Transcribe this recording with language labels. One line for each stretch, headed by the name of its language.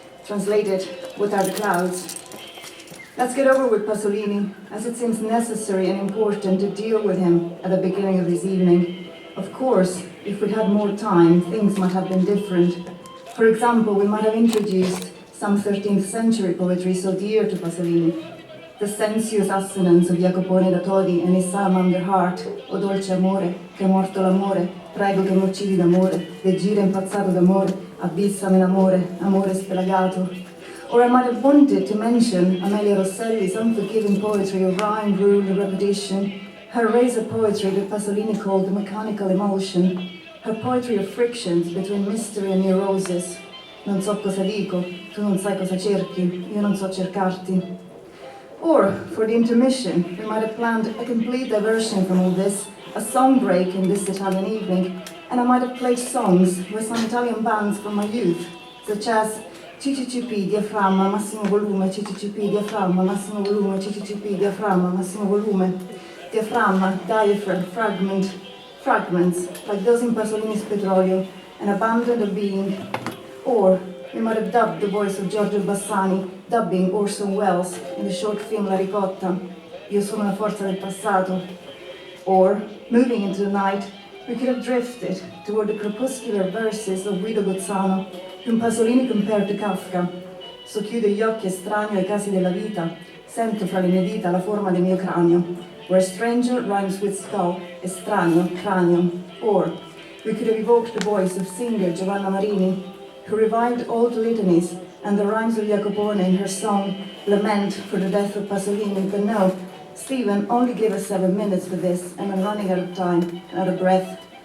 English: Translated, What are the clouds? Let's get over with Pasolini, as it seems necessary and important to deal with him at the beginning of this evening. Of course, if we'd had more time, things might have been different. For example, we might have introduced some 13th century poetry so dear to Pasolini. The sensuous assonance of Jacopone da Todi and his salamander heart,
Italian: O dolce amore, che è morto l'amore, prego che mi uccidi d'amore, de gira impazzato d'amore, abissami l'amore, amore spelagato.
English: Or I might have wanted to mention Amelia Rosselli's unforgiving poetry of rhyme, rule, and repetition, her razor poetry that Pasolini called mechanical emulsion, her poetry of frictions between mystery and neurosis.
Italian: Non so cosa dico, tu non sai cosa cerchi, io non so cercarti.
English: Or, for the intermission, we might have planned a complete diversion from all this, a song break in this Italian evening, and I might have played songs with some Italian bands from my youth, such as CCCP, diaframma, massimo volume, CCCP, diaframma, massimo volume, CCCP, diaframma, massimo volume, diaframma, diaphragm, fragment, fragments, like those in Pasolini's Petrolio, and abandoned a being. Or we might have dubbed the voice of Giorgio Bassani, dubbing Orson Welles in the short film La Ricotta,
Italian: Io sono la forza del passato.
English: Or, moving into the night, we could have drifted toward the crepuscular verses of Guido Gozzano, whom Pasolini compared to Kafka.
Italian: Socchiudo gli occhi estraneo ai casi della vita, sento fra le mie dita la forma del mio cranio,
English: where stranger rhymes with skull,
Italian: estraneo, cranio.
English: Or, we could have evoked the voice of singer Giovanna Marini, who revived old litanies and the rhymes of Jacopone in her song Lament for the Death of Pasolini. But no, Stephen only gave us 7 minutes for this, and I'm running out of time, out of breath.